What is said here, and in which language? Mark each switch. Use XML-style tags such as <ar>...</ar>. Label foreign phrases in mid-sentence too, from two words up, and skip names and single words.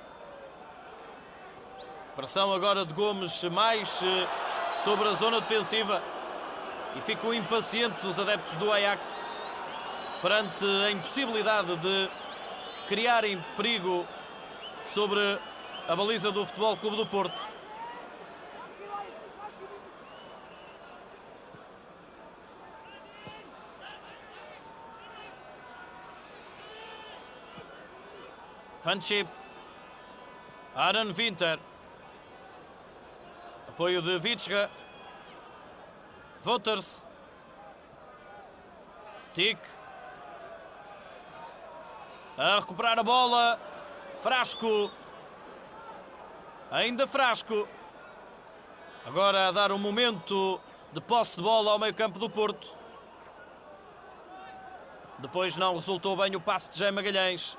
<pt>Pressão agora de Gomes mais sobre a zona defensiva. E ficam impacientes os adeptos do Ajax perante a impossibilidade de criarem perigo sobre a baliza do Futebol Clube do Porto. Van Schip, Aaron Winter, apoio de Witsche, Wouters, Dick, a recuperar a bola, Frasco, ainda Frasco, agora a dar um momento de posse de bola ao meio-campo do Porto. Depois não resultou bem o passe de Jaime Magalhães.</pt>